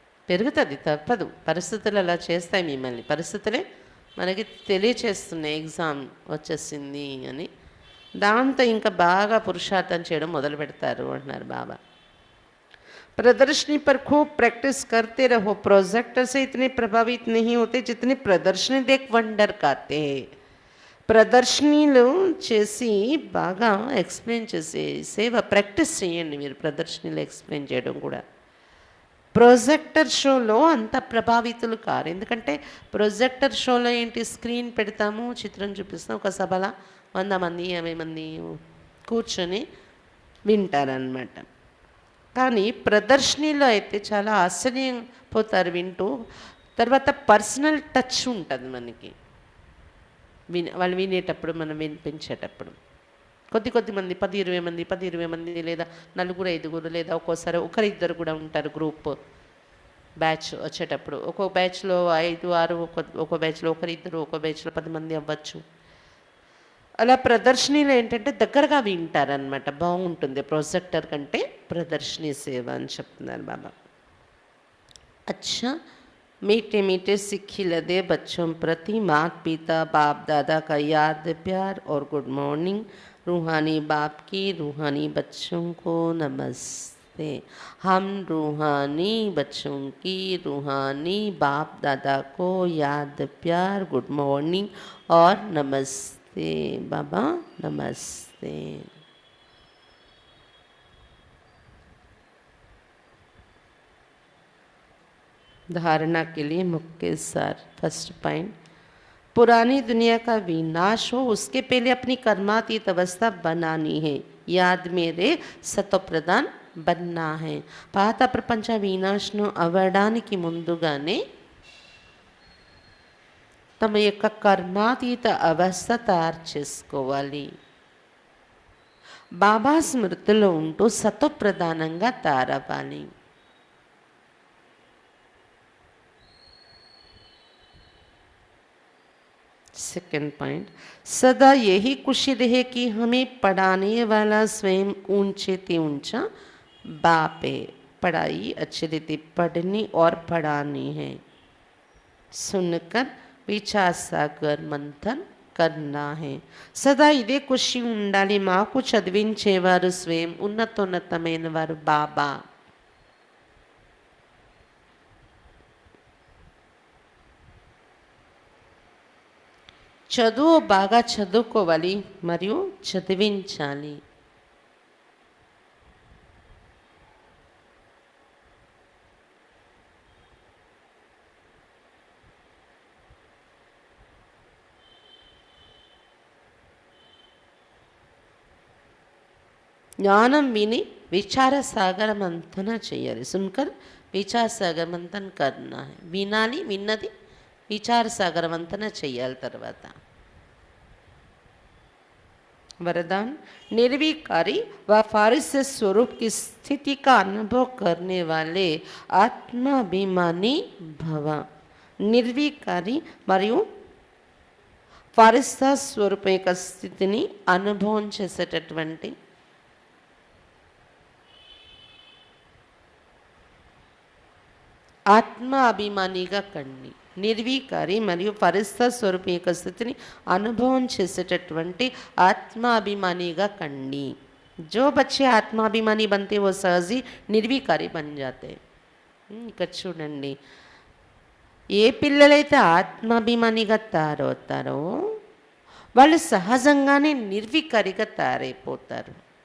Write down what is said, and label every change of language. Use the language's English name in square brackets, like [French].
[Telugu] పెరుగుతుంది, తప్పదు. పరిస్థితులు అలా చేస్తాయి మిమ్మల్ని, పరిస్థితులే మనకి తెలియచేస్తున్నాయి ఎగ్జామ్ వచ్చేసింది అని. దాంతో ఇంకా బాగా పురుషార్థం చేయడం మొదలు పెడతారు అంటున్నారు బాబా. [Hindi] प्रदर्शनी पर खूब प्रैक्टिस करते रहो. प्रोजेक्टर से इतने प्रभावित नहीं होते जितने प्रदर्शनी देख वंडर करते हैं. [Telugu] ప్రదర్శనీలు చేసి బాగా ఎక్స్ప్లెయిన్ చేసే సేవ ప్రాక్టీస్ చేయండి మీరు. ప్రదర్శనీలు ఎక్స్ప్లెయిన్ చేయడం కూడా. ప్రొజెక్టర్ షోలో అంత ప్రభావితులు కారు, ఎందుకంటే ప్రొజెక్టర్ షోలో ఏంటి, స్క్రీన్ పెడతాము, చిత్రం చూపిస్తాం, ఒక సభలో 100 మంది 50 మంది కూర్చొని వింటారనమాట. కానీ ప్రదర్శనీలో అయితే చాలా ఆశ్చర్యపోతారు వింటూ. తర్వాత పర్సనల్ టచ్ ఉంటుంది మనకి, వాళ్ళు వినేటప్పుడు, మనం వినిపించేటప్పుడు. కొద్ది మంది 10-20 మంది లేదా 4-5 లేదా ఒక్కోసారి 1-2 కూడా ఉంటారు గ్రూప్ బ్యాచ్ వచ్చేటప్పుడు. ఒక్కో బ్యాచ్లో 5-6, ఒక్కో బ్యాచ్లో 1-2, ఒక్కో బ్యాచ్లో 10 మంది అవ్వచ్చు. అలా ప్రదర్శనీలో ఏంటంటే దగ్గరగా వింటారనమాట, బాగుంటుంది ప్రొజెక్టర్ కంటే ప్రదర్శనీ సేవ అని చెప్తున్నారు బాబా. [Hindi] अच्छा मीठे मीठे सिक्खी लदे बच्चों प्रति माता पिता बाप दादा का याद प्यार और गुड मॉर्निंग. रूहानी बाप की रूहानी बच्चों को नमस्ते. हम रूहानी बच्चों की रूहानी बाप दादा को याद प्यार गुड मॉर्निंग और नमस्ते बाबा, नमस्ते. धारणा के लिए मुख्य सार. फर्स्ट पॉइंट, पुरानी दुनिया का विनाश हो उसके पहले अपनी कर्मातीत अवस्था बनानी है. याद मेरे सतो प्रधान बनना है. [Telugu] పాత ప్రపంచ వినాశనం అవ్వడానికి ముందుగానే తమ యొక్క కర్మాతీత అవస్థ తయారు చేసుకోవాలి. బాబా స్మృతిలో ఉంటూ సతో ప్రధానంగా తయారవ్వాలి. [Hindi] सेकंड पॉइंट, सदा यही खुशी रहे कि हमें पढ़ाने वाला स्वयं ऊंचे से ऊंचा बाप है. पढ़ाई अच्छी रीति पढ़नी और पढ़ानी है. सुनकर विचार सागर मंथन करना है. [Telugu] సదా ఇదే ఖుషి ఉండాలి. మాకు చదివించేవారు స్వయం ఉన్నతోన్నతమైన వారు బాబా. చదువు బాగా చదువుకోవాలి మరియు చదివించాలి. జ్ఞానం విని విచార సాగర మంథన చేయాలి. [Hindi] సున్కర్ విచార సాగరవంతన కర్నా హై. [Telugu] వినాలి, విన్నది విచార సాగరవంతన చెయ్యాలి. తర్వాత [Hindi] वरदान निर्विकारी व फारिस स्वरूप की स्थिति का अनुभव करने वाले आत्माभिमानी भव. [Telugu] నిర్వికారి మరియు ఫారిస్తా స్వరూపం యొక్క స్థితిని అనుభవం చేసేటటువంటి ఆత్మ అభిమానిగా కండి. నిర్వికారి మరియు ఫరిస్తా స్వరూపం యొక్క స్థితిని అనుభవం చేసేటటువంటి ఆత్మాభిమానిగా కండి. [Hindi] जो बच्चे ఆత్మాభిమాని बनते वो सहज ही నిర్వికారి बन जाते. [Telugu] ఇక్కడ చూడండి, ఏ పిల్లలైతే ఆత్మాభిమానిగా తయారవుతారో వాళ్ళు సహజంగానే నిర్వికారిగా తయారైపోతారు.